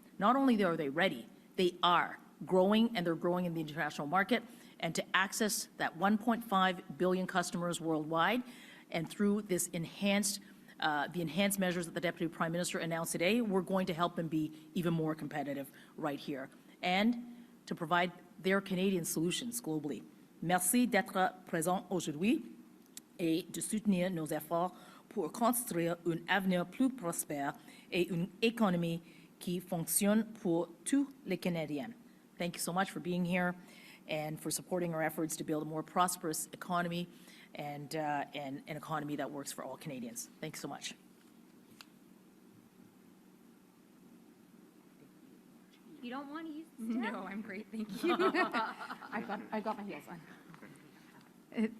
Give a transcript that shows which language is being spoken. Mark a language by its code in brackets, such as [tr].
[en] Not only are they ready, they are growing, and they're growing in the international market, and to access that 1.5 billion customers worldwide, and through this enhanced the enhanced measures that the Deputy Prime Minister announced today, we're going to help them be even more competitive right here and to provide their Canadian solutions globally. [fr] Merci d'être présent aujourd'hui et de soutenir nos efforts pour construire un avenir plus prospère et une économie qui fonctionne pour tous les Canadiens. [en] Thank you so much for being here and for supporting our efforts to build a more prosperous economy and an economy that works for all Canadians. Thanks so much. You don't want to use the step? No, I'm great, thank you. I've got my heels on.